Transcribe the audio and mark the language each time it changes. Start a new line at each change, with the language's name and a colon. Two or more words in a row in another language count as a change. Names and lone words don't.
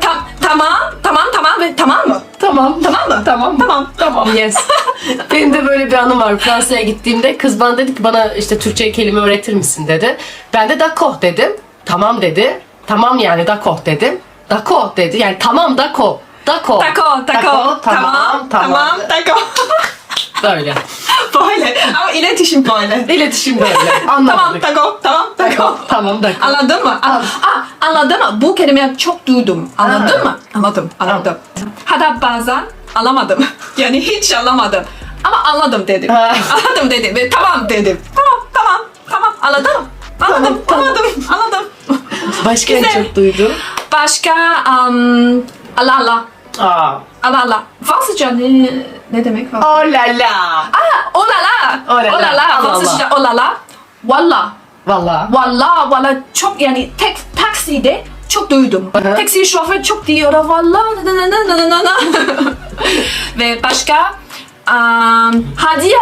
Turkish: Tamam ve tamam mı? Tamam. Mı? Tamam. Yes. Benim de böyle bir anım var. Fransa'ya gittiğimde kız bana dedi ki bana işte Türkçe kelime öğretir misin dedi. Ben de d'accord dedim. Tamam dedi. Tamam yani d'accord dedim. D'accord dedi. Yani tamam
French: d'accord. D'accord.
Turkish: Tamam.
French: D'accord.
Turkish: Böyle. Böyle. Ama iletişim böyle. İletişim böyle. Anlamadık. Tamam d'accord. Anladın mı? Anladın mı? Bu kelimeyi çok duydum. Anladın mı? Anladım. Hatta bazen anlamadım. Yani hiç anlamadım. Ama anladım dedim. Anladım dedim ve tamam dedim. Tamam. Anladın mı? Anladım. Başka en Güzel. çok duyduğum? Başka alala. Alala. Fransızca ne demek?
French: Oh la la. Olala. Olala.
Turkish: Fransızca olala. Valla. Valla. Çok yani takside çok duydum. Hı hı. Taksi şoför çok diyor valla. Ve başka hadiye.